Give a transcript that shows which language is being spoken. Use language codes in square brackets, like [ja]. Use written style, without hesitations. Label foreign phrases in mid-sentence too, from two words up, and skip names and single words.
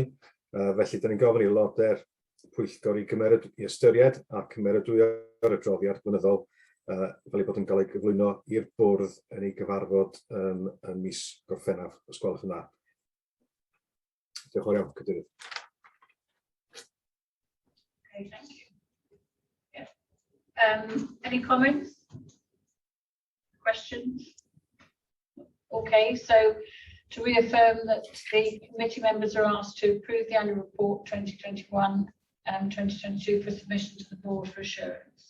[cy] Felly, da ni'n gofyn i aelodau'r Pwyllgor i ystyried a cymeradwyo'r adroddiad blynyddol fel ei bod yn cael ei gyflwyno i'r bwrdd yn ei gyfarfod yn mis Gorffennaf, os gwelwch yn dda. Diolch yn fawr iawn, Cadeirydd. [en] Okay, thank you. Any comments? Questions? Okay, so to reaffirm that the committee members are asked to approve the annual report 2021 and 2022 for submission to the board for assurance.